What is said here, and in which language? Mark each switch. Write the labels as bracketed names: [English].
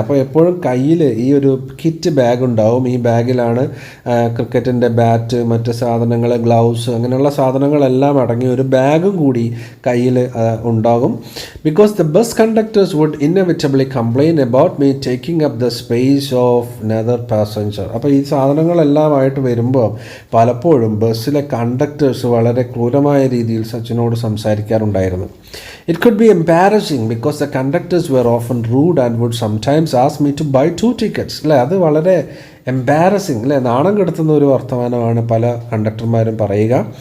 [Malayalam] അപ്പോൾ എപ്പോഴും കയ്യിൽ ഈ ഒരു കിറ്റ് ബാഗ് ഉണ്ടാവും. ഈ ബാഗിലാണ് ക്രിക്കറ്റിൻ്റെ ബാറ്റ്, മറ്റ് സാധനങ്ങൾ, ഗ്ലൗസ്, അങ്ങനെയുള്ള സാധനങ്ങളെല്ലാം അടങ്ങിയ ഒരു ബാഗും കൂടി കയ്യിൽ ഉണ്ടാകും. [English] Because the bus conductors would inevitably complain about me taking up the space of another passenger. [Malayalam] അപ്പോൾ ഈ സാധനങ്ങളെല്ലാമായിട്ട് വരുമ്പോൾ പലപ്പോഴും ബസ്സിലെ കണ്ടക്ടേഴ്സ് വളരെ ക്രൂരമായ രീതിയിൽ സച്ചിനോട് സംസാരിക്കാറുണ്ടായിരുന്നു. [English] It could be embarrassing because the conductors were often rude and would sometimes ask me to buy 2 tickets. [Malayalam] അല്ലേ, അത് വളരെ എംബാരസിങ് അല്ലേ, നാണം കെടുത്തുന്ന ഒരു വർത്തമാനമാണ് പല കണ്ടക്ടർമാരും പറയുക.